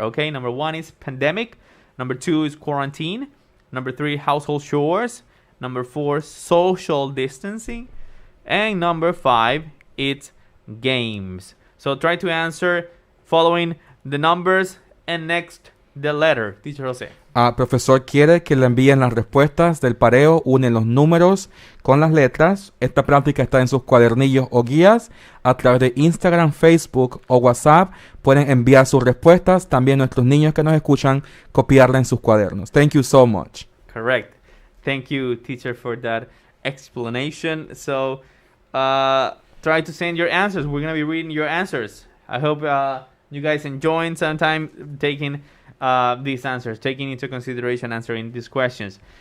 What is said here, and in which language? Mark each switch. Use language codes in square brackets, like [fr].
[en] Okay, number 1 is pandemic. Number 2 is quarantine. Number 3, household chores. Number 4, social distancing. And number 5, it's games. So try to answer following the numbers and next the letter. Teacher Jose. [es] Profesor quiere que le envíen las respuestas del pareo, unen los números con las letras. Esta práctica está en sus cuadernillos o guías. A través de Instagram, Facebook o WhatsApp pueden enviar sus respuestas. También nuestros niños que nos escuchan, copiarla en sus cuadernos. [en] Thank you so much. Correct. Thank you, teacher, for that explanation. So, try to send your answers. We're going to be reading your answers. I hope you guys enjoying some time taking these answers, taking into consideration answering these questions.